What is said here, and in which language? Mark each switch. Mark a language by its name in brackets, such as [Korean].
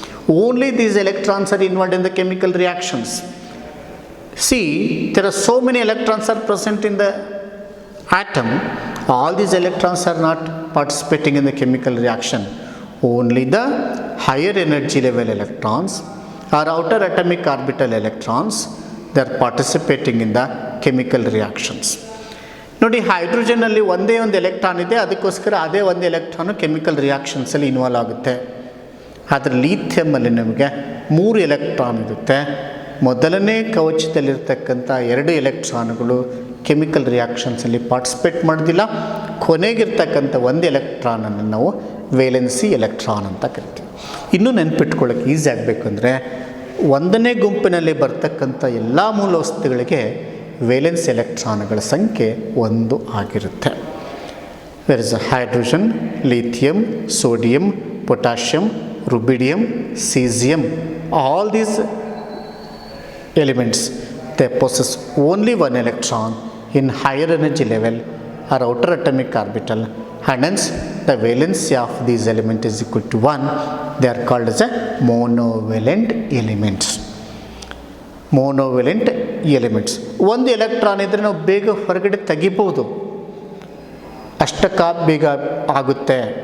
[English] Only these electrons are involved in the chemical reactions. See, there are so many electrons are present in the atom. All these electrons are not participating in the chemical reaction. Only the higher energy level electrons or outer atomic orbital electrons, they are participating in the chemical reactions. [Kannada] ನೋಡಿ, ಹೈಡ್ರೋಜನಲ್ಲಿ ಒಂದೇ ಒಂದು electron ಇದೆ, ಅದಕ್ಕೋಸ್ಕರ ಅದೇ ಒಂದು electron chemical ರಿಯಾಕ್ಷನ್ಸಲ್ಲಿ involve ಆಗುತ್ತೆ. ಆದರೆ ಲೀಥಿಯಮಲ್ಲಿ ನಮಗೆ 3 ಎಲೆಕ್ಟ್ರಾನ್ ಇರುತ್ತೆ. ಮೊದಲನೇ ಕವಚದಲ್ಲಿರ್ತಕ್ಕಂಥ 2 ಎಲೆಕ್ಟ್ರಾನ್ಗಳು ಕೆಮಿಕಲ್ ರಿಯಾಕ್ಷನ್ಸಲ್ಲಿ ಪಾರ್ಟಿಸಿಪೇಟ್ ಮಾಡೋದಿಲ್ಲ. ಕೊನೆಗಿರ್ತಕ್ಕಂಥ 1 ಎಲೆಕ್ಟ್ರಾನನ್ನು ನಾವು ವೇಲೆನ್ಸಿ ಎಲೆಕ್ಟ್ರಾನ್ ಅಂತ ಕರಿತೀವಿ. ಇನ್ನೂ ನೆನಪಿಟ್ಕೊಳ್ಳೋಕೆ ಈಸಿ ಆಗಬೇಕು ಅಂದರೆ, 1ನೇ ಗುಂಪಿನಲ್ಲಿ ಬರ್ತಕ್ಕಂಥ ಎಲ್ಲ ಮೂಲ ವಸ್ತುಗಳಿಗೆ ವೇಲೆನ್ಸ್ ಎಲೆಕ್ಟ್ರಾನ್ಗಳ ಸಂಖ್ಯೆ 1 ಆಗಿರುತ್ತೆ. [English] Where is hydrogen, lithium, sodium, potassium, rubidium, caesium, all these elements, they possess only 1 electron in higher energy level or outer atomic orbital, and hence the valency of these elements is equal to 1. They are called as a monovalent elements. Monovalent elements. [Kannada] ಒಂದು electron ಇದ್ದರೆ ನಾವು ಬೇಗ ಹೊರಗಡೆ ತೆಗಿಬೋದು, ಅಷ್ಟಕ್ಕ ಬೇಗ ಆಗುತ್ತೆ.